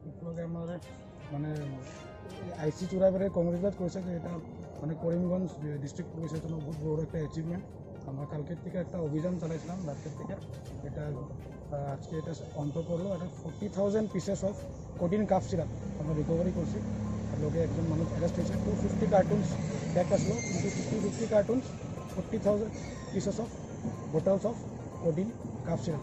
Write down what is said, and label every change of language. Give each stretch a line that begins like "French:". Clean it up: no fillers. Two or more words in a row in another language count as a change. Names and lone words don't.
Assamese: তেওঁলোকে আমাৰ মানে আইচি চোৰাই পেলাই কংগ্ৰেচুলেট কৰিছে যে এটা মানে
Bangla: করিমগঞ্জ ডিস্ট্রিক্ট পুলিশের জন্য বহুত বড় একটা অ্যাচিভমেন্ট। আমরা কালকের থেকে একটা অভিযান চালাইছিলাম রাতের থেকে, এটা আজকে এটা অন্ত করলো। এটা 40,000
English: pieces of codeine cough syrup
Bangla: আমরা রিকভারি করছি। আর লোকে একজন মানুষ অ্যারেস্ট হয়েছে। 250
English: cartons pack
Bangla: আসলো, কিন্তু 250 কার্টুনস 40,000
English: pieces of bottles of codeine cough syrup.